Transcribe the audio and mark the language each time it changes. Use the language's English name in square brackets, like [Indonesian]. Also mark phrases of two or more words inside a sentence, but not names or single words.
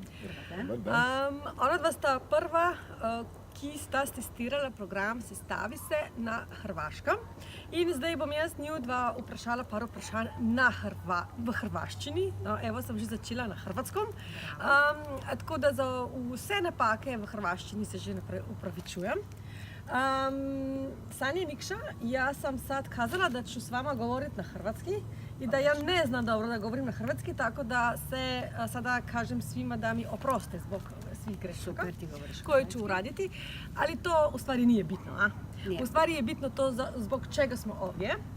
[Slovenian] Ona dva sta prva, ki sta testirala program Sestavi se na Hrvaškem. In zdaj bom jaz nju dva vprašala par vprašanj v hrvaščini. No, evo, sem že začela [Croatian] na hrvatskom. [Slovenian] Tako da za vse napake v hrvaščini se že naprej upravičujem. [Croatian] Sanja i Nikša, ja sam sad kazala da ću s vama govoriti na hrvatski i da ja ne znam dobro da govorim na hrvatski, tako da se sada kažem svima da mi oproste zbog svih grešaka koje ću uraditi, ali to u stvari nije bitno. U stvari je bitno to zbog čega smo ovdje.